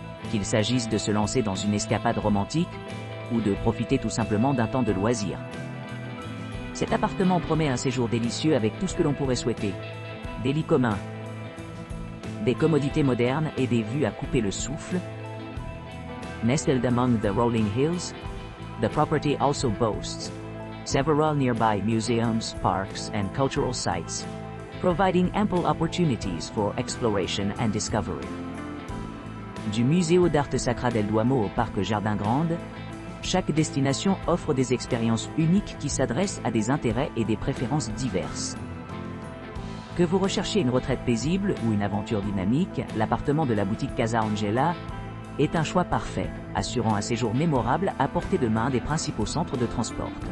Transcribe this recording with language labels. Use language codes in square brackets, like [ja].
[fr] Qu'il s'agisse de se lancer dans une escapade romantique, ou de profiter tout simplement d'un temps de loisir. Cet appartement promet un séjour délicieux avec tout ce que l'on pourrait souhaiter. Des lits communs, des commodités modernes et des vues à couper le souffle. [en] Nestled among the rolling hills, the property also boasts several nearby museums, parks and cultural sites, providing ample opportunities for exploration and discovery. [fr] Du Museo d'Arte Sacra del Duomo au parc Jardin Grande, chaque destination offre des expériences uniques qui s'adressent à des intérêts et des préférences diverses. Que vous recherchiez une retraite paisible ou une aventure dynamique, l'appartement de la boutique Casa Angela est un choix parfait, assurant un séjour mémorable à portée de main des principaux centres de transport.